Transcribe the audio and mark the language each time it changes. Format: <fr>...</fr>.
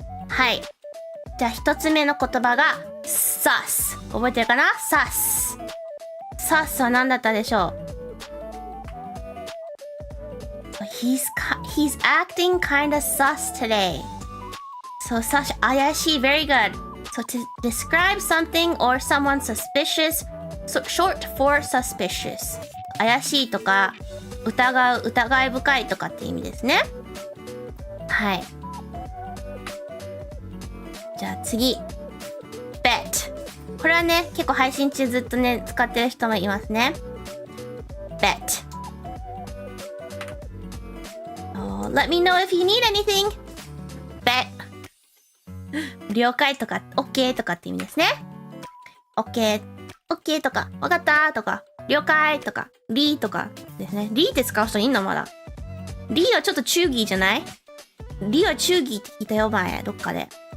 <ja>はいじゃあ一つ目の言葉が sus 覚えてるかな。 sus は何だったでしょう。</ja> <en>He's acting kinda sus today. So sus 怪しい very good. So to describe something or someone suspicious, so short for suspicious</en> <ja>怪しいとか疑い深いとかって意味ですね。はいじゃあ次 bet これはね結構配信中ずっとね使ってる人もいますね。</ja> <en>bet、let me know if you need anything bet</en> <ja>了解とか OK とかって意味ですね。 OK とかわかったとか了解とかリーとかですね。リーって使う人いんのまだ。リーはちょっとチューギーじゃない？リーはチューギーって聞いたよ前どっかで。</ja>